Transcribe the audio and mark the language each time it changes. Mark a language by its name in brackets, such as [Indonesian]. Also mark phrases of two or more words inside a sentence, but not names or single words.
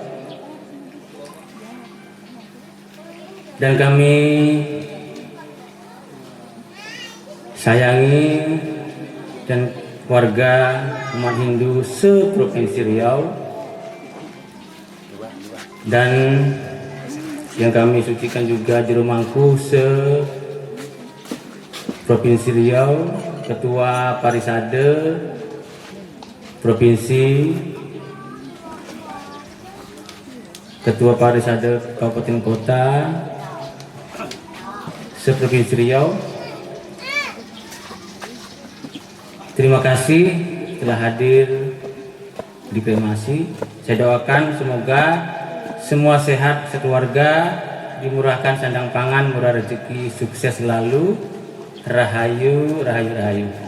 [Indonesian] dan kami sayangi dan warga umat Hindu se-Provinsi Riau, dan yang kami sucikan juga Juru Mangku se-Provinsi Riau, Ketua Parisade Provinsi, Ketua Parisade Kabupaten Kota se-Provinsi Riau. Terima kasih telah hadir di kremasi. Saya doakan semoga semua sehat sekeluarga, dimurahkan sandang pangan, murah rezeki, sukses selalu, Rahayu, rahayu, rahayu.